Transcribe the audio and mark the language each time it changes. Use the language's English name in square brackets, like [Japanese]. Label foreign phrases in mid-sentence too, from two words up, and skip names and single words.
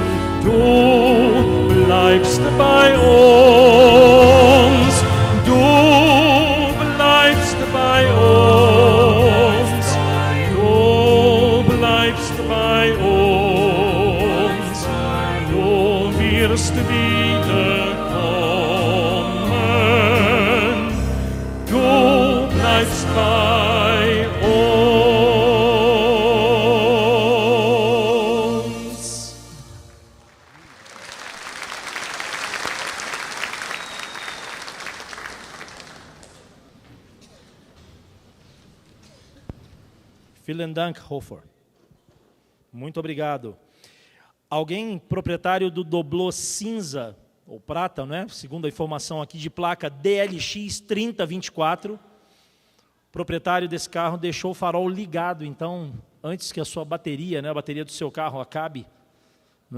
[German] Du bleibst bei uns, du bleibst bei uns, du bleibst bei uns, du wirst wiederkommen, du bleibst bei uns. Vielen Dank, Hofer. [Portuguese] Muito obrigado. Alguém proprietário do doblô cinza ou prata, né? Segundo a informação aqui de placa DLX 3024, proprietário desse carro deixou o farol ligado, então antes que a sua bateria, né, a bateria do seu carro acabe, não é?